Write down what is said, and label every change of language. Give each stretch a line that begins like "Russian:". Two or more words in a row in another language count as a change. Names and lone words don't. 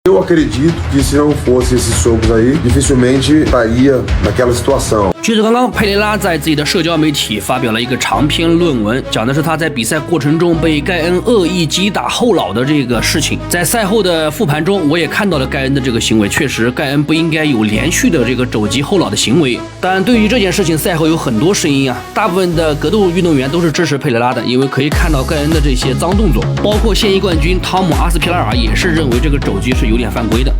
Portuguese: Eu acredito que se não fosse esses socos aí, dificilmente estaria naquela situação。
Chinese: 其实刚刚佩雷拉在自己的社交媒体发表了一个长篇论文，讲的是他在比赛过程中被盖恩恶意击打后脑的这个事情。在赛后的复盘中，我也看到了盖恩的这个行为，确实盖恩不应该有连续的这个肘击后脑的行为。但对于这件事情，赛后有很多声音啊，大部分的格斗运动员都是支持佩雷拉的，因为可以看到盖恩的这些脏动作，包括现役冠军汤姆阿斯皮拉尔也是认为这个肘击是有点犯规的。